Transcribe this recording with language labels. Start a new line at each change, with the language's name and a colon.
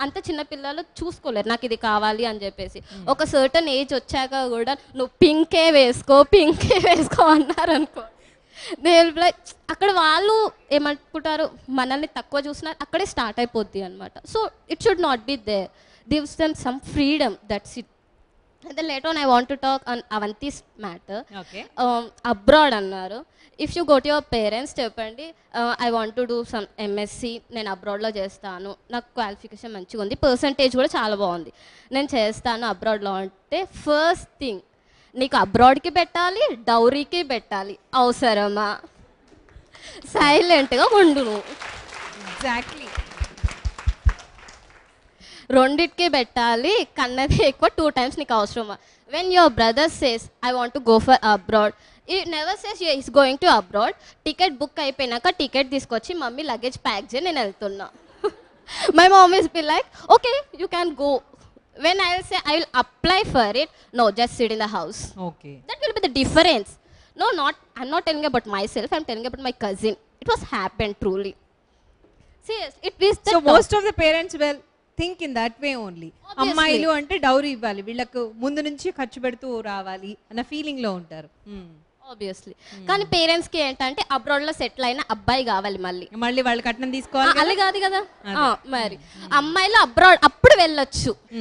Telugu: అంత చిన్నపిల్లలు చూసుకోలేరు నాకు ఇది కావాలి అని చెప్పేసి. ఒక సర్టన్ ఏజ్ వచ్చాక కూడా నువ్వు పింకే వేసుకో అన్నారనుకో,
English: they will be like,
Telugu: అక్కడ వాళ్ళు ఏమనుకుంటారు మనల్ని తక్కువ చూసినారు, అక్కడే స్టార్ట్ అయిపోద్ది అనమాట.
English: So it should not be there, gives them some freedom, that's it. And then later on I want to talk on Avanti's matter. Okay.
Telugu: Abroad అన్నారు.
English: if you go to your parents
Telugu: చెప్పండి
English: I want to do some MSc,
Telugu: నేను అబ్రాడ్లో చేస్తాను, నాకు qualification మంచిగా ఉంది, percentage కూడా చాలా బాగుంది, నేను చేస్తాను అబ్రాడ్లో అంటే ఫస్ట్ థింగ్ నీకు అబ్రాడ్కి పెట్టాలి, డౌరీకి పెట్టాలి. అవసరమా? సైలెంట్గా ఉండు నువ్వు.
English: exactly,
Telugu: రెండిటికి పెట్టాలి, కన్నది ఎక్కువ 2 times నీకు అవసరమా?
English: When your brother says I want to go for abroad, he never says is going to abroad.
Telugu: Ticket book అయిపోయినాక టికెట్ తీసుకొచ్చి మమ్మీ లగేజ్ ప్యాక్ చేయి నేను వెళ్తున్నా.
English: My mom is be like okay you can go. When I will say I will apply for it, no just sit in the house. Okay, that will be the difference. No, I'm not telling about myself, I'm telling about my cousin. It was happened truly. See, it is the so most of the parents will think in that way only.
Telugu: అమ్మాయిలు అంటే dowry ఇవ్వాలి, వీళ్ళకు ముందు నుంచి ఖర్చు పెడుతూ రావాలి అన్న ఫీలింగ్ లో ఉంటారు.
English: Obviously.
Telugu: కానీ పేరెంట్స్ కి ఏంటంటే అబ్రాడ్ లో సెటిల్ అయిన అబ్బాయి కావాలి, మళ్ళీ వాళ్ళు కట్నం తీసుకోవాలి. అలా కాదు కదా మరి, అమ్మాయిలు అబ్రాడ్ అప్పుడు వెళ్ళొచ్చు.